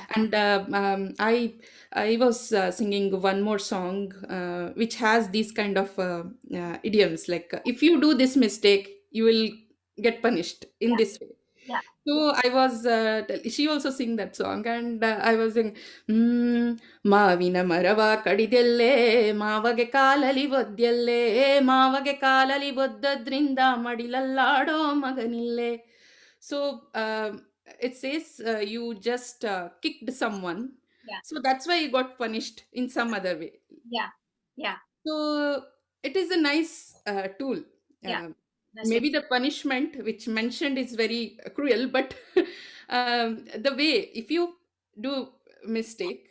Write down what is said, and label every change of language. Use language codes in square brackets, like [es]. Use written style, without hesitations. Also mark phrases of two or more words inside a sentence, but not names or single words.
[en] And I was singing one more song which has these kind of idioms, like, if you do this mistake, you will get punished in yeah, this way. yeah, yeah, So I was, she also sing that song, and I was saying, [kn] ಮಾವಿನ ಮರವ ಕಡಿದೆಲ್ಲೇ ಮಾವಗೆ ಕಾಲಲಿ ಒದ್ದೆಲ್ಲೇ ಮಾವಗೆ ಕಾಲಲಿ ಒದ್ದದ್ರಿಂದ ಮಡಿಲಲ್ಲಾಡೋ ಮಗನಿಲ್ಲೇ. [en] So it says you just kicked someone, yeah, so that's why you got punished in some other way. yeah, yeah, So it is a nice tool. yeah. Uh, That's Maybe the punishment which mentioned is very cruel, but the way, if you do mistake,